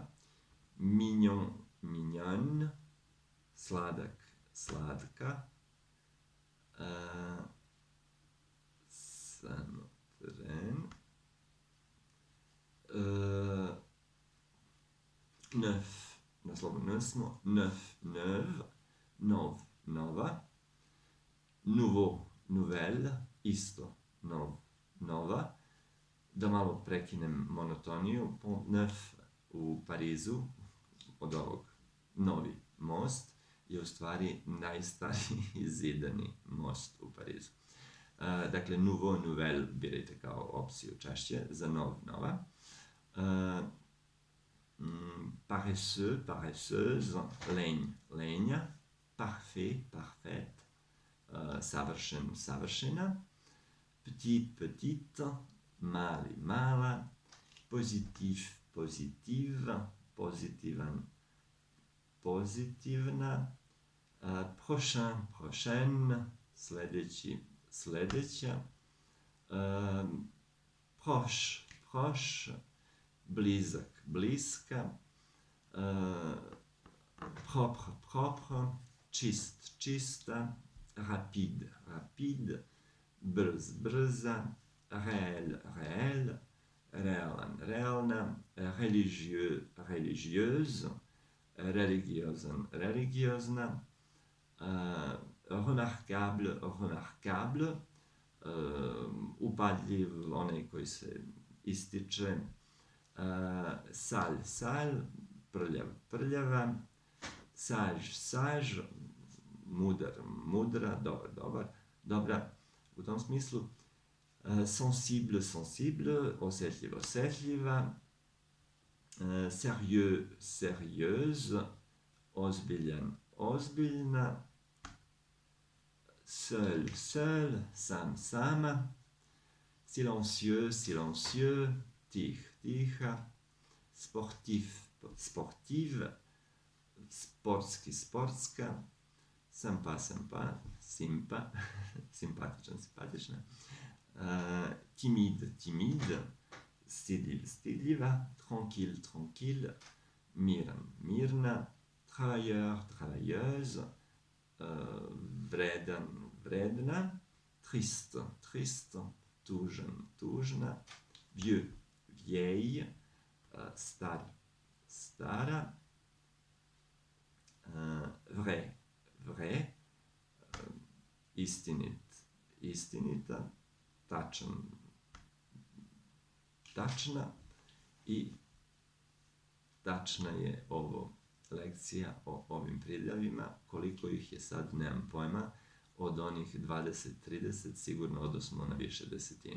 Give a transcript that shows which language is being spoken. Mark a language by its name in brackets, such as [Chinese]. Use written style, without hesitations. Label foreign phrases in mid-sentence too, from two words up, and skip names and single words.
[French] Mignon, mignonne. [Serbian] Sladak, slatka. Neuf, naslovno smo. Neuve, nova. [French] Nouveau, nouvelle, [Serbian] isto, nova. Da malo prekinem monotoniju, Pont Neuf u Parizu, od ovog novi most, je u stvari najstariji zidani most u Parizu. Dakle, [French] nouveau, nouvelle [Serbian] birajte kao opciju češće, za nova. [French] Paresseux, paresseuse, lenja. Parfait, parfaite, [Serbian] savršen, savršena. [French] Petit, petite, [Serbian] mali, mala. [French] Positif, positive, [Serbian] pozitivan, pozitivna. [French] Prochain, prochaine, [Serbian] sledeći, sledeća. [French] Proche, proche, [Serbian] blizak, bliska. [French] Propre, propre, [Serbian] čist, čista. [French] Rapide, rapide, [Serbian] brz, brza. [French] Réel, réel, [Serbian] realan, realna. [French] Religieux, religieuse. [Serbian] Religiozan, religiozna. [French] Remarquable, remarquable. [Serbian] Upadljiv, onaj koji se ističe. [French] Sale, sale, [Serbian] prljav, prljava. [French] Sage, sage, [Serbian] mudar, mudra, dobar, dobar, dobra. U tom smislu, [French] sensible, sensible, [Serbian] osjetljiv, osjetljiva. [French] Sérieux, sérieuse, [Serbian] ozbiljan, ozbiljna. [French] Seul, seul, [Serbian] sam, sama. [French] Silencieux, silencieux, [Serbian] tih, tiha. [French] Sportif, sportive. [Serbian] Sportski, sportska. [French] Sympa, sympa, [Serbian] simpa, simpatičan, simpatična. [French] Timide, timide. [Serbian] Stidljiv, stidljiva. [French] Tranquille, tranquille. [Serbian] Miran, mirna. [French] Travailleur, travailleuse. [Serbian] Vredan, vredna. [French] Triste, triste. [Serbian] Tužan, tužna. [French] Vieux, vieille. [Serbian] Star, stara. [French] Vrai, vrai. [Serbian] Istinit, istinita. Tačan, tačna. I tačna je ovo lekcija o ovim pridevima. Koliko ih je sad, nemam pojma. Od onih 20-30 sigurno odosmo na više desetina.